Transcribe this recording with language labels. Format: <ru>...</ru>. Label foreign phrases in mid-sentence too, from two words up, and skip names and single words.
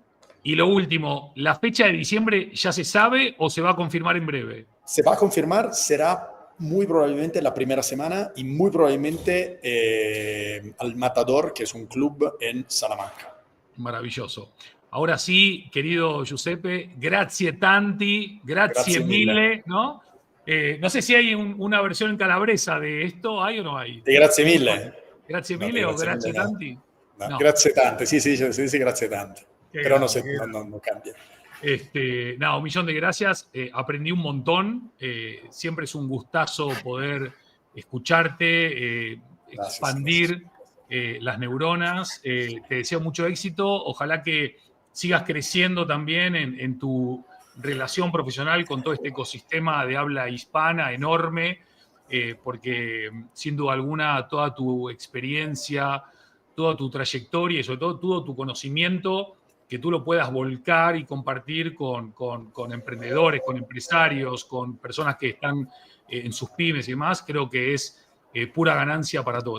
<es>Y lo último, ¿la fecha de diciembre ya se sabe o se va a confirmar en breve? Se va a confirmar, será muy probablemente la primera semana y muy probablemente al Matador, que es un club en Salamanca. Maravilloso. Ahora sí, querido Giuseppe,</es> <it>grazie tanti, grazie mille,</it> <es>¿no? No sé si hay una versión en calabresa de esto, ¿hay o no hay?</es> <it>Grazie mille. Grazie</it> <es>No,</es> <it>mille o grazie grazie mille, no. tanti?</it> <es>No, No.</es> <it>grazie tante,</it> <es>sí, se dice</es> <it>grazie tante,</it> <es>Qué pero grande, no cambia. Un millón de gracias. Aprendí un montón. Siempre es un gustazo poder escucharte, expandir las neuronas. Te deseo mucho éxito. Ojalá que sigas creciendo también en tu relación profesional con todo este ecosistema de habla hispana enorme, porque sin duda alguna toda tu experiencia, toda tu trayectoria y sobre todo tu conocimiento, que tú lo puedas volcar y compartir con emprendedores, con empresarios, con personas que están en sus pymes y demás, creo que es pura ganancia para todos.</es>